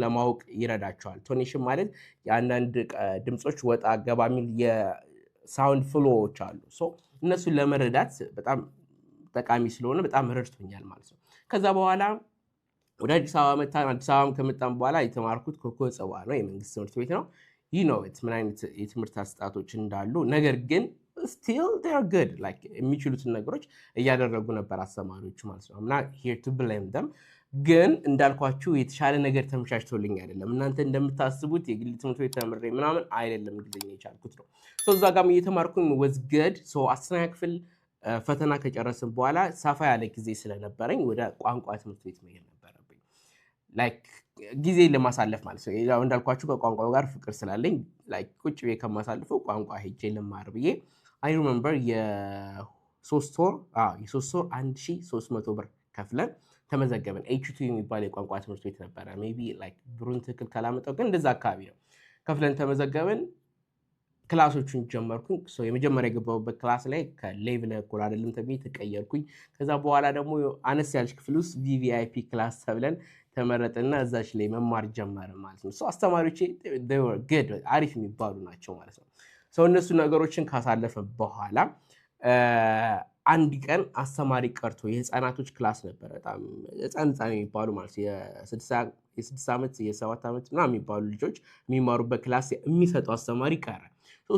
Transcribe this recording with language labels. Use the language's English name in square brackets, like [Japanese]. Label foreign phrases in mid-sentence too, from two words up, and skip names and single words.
[Amharic] ለማወቅ ይረዳቸዋል። ቶኔሽን ማለት የአንዳንድ ድምጾች ወጣ ገባ የሚል የሳውንድ ፍሎዎች አሉ። እነሱን ለመረዳት በጣም ጠቃሚ ስለሆነ በጣም ረድቶኛል ማለት ነው። ከዛ በኋላ ወደ አዲስ አበባ መጣን። አዲስ አበባ ከመጣን በኋላ የተማርኩት ኮከበ ጽባ ነው፣ የመንግስት ትምህርት ቤት ነው። ምን አይነት የትምህርት አሰጣጦች እንዳሉ፣ ነገር ግን [English] still they're good like [Amharic] የሚችሉትን ነገሮች እያደረጉ ነበር አስተማሪዎቹ ማለት ነው። [English] I'm not here to blame them። [Amharic] ግን እንዳልኳችሁ የተሻለ ነገር ተመቻችቶልኝ አይደለም። እናንተ እንደምታስቡት የግል ትምህርት ቤት ተምሬ ምናምን አይደለም እንግሊዝኛ የቻልኩት ነው። እዛ ጋርም እየተማርኩኝ [English] was good። [Amharic] 10ኛ ክፍል ፈተና ከጨረስን በኋላ ሰፋ ያለ ጊዜ ስለነበረኝ ወደ ቋንቋ ትምህርት ቤት መሄድ ነበረብኝ። ላይክ ጊዜ ለማሳለፍ ማለት ነው። ያው እንዳልኳችሁ ከቋንቋው ጋር ፍቅር ስላለኝ ላይክ ቁጭ ብዬ ከማሳልፈው ቋንቋ ሄጄ ልማር ብዬ [English] I remember [Amharic] የ3 ወር 1300 ብር ከፍለን ተመዘገብን። H2 የሚባል የቋንቋ ትምህርት ቤት ነበረ። [English] maybe like [Amharic] ብሩን ትክክል ካላመጣው ግን እንደዛ አካባቢ ነው። ከፍለን ተመዘገብን። ክላሶቹን ጀመርኩኝ። የመጀመሪያ የገባሁበት ክላስ ላይ ከሌቭል እኩል አይደለም ተብዬ ተቀየርኩኝ። ከዛ በኋላ ደግሞ አነስ ያለች ክፍል ውስጥ VVIP ክላስ ተብለን ተመረጥና እዛች ላይ መማር ጀመርን ማለት ነው። አስተማሪዎቼ [English] they were good [Amharic] አሪፍ የሚባሉ ናቸው ማለት ነው። እነሱ ነገሮችን ካሳለፈ በኋላ አንድ ቀን አስተማሪ ቀርቶ የህፃናቶች ክላስ ነበር። በጣም ህፃን የሚባሉ ማለት የ6 ዓመት የ7 ዓመት ምናምን የሚባሉ ልጆች የሚማሩበት ክላስ የሚሰጠው አስተማሪ ቀረ። እሱ